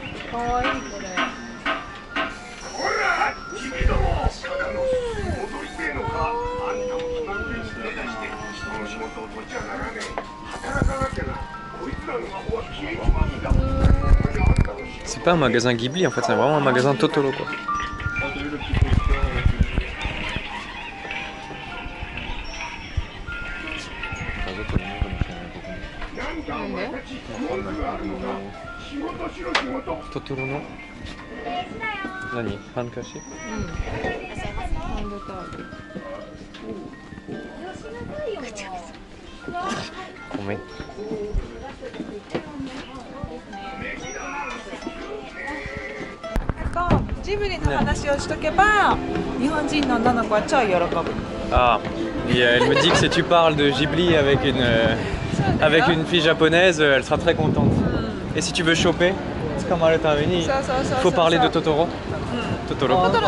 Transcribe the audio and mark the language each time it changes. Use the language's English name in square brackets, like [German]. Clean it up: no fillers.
[Japanese] 可愛いこれ。ほら、君ども。戻りてえのか。あんたも決まりにして人の仕事を取っちゃならねえ。働かなきゃな。こいつらの魔法は消えちまうんだ。 [French] C'est pas un magasin Ghibli en fait, c'est vraiment un magasin Totoro quoi. [Japanese] Totoro no Nani? Hankashi? Gomen. ジブリの話をしとけば、日本人の女の子は超喜ぶ。 [French] Ah, et elle me dit que si tu parles de Ghibli avec une fille japonaise, elle sera très contente. Et si tu veux choper, il faut parler de Totoro. Totoro.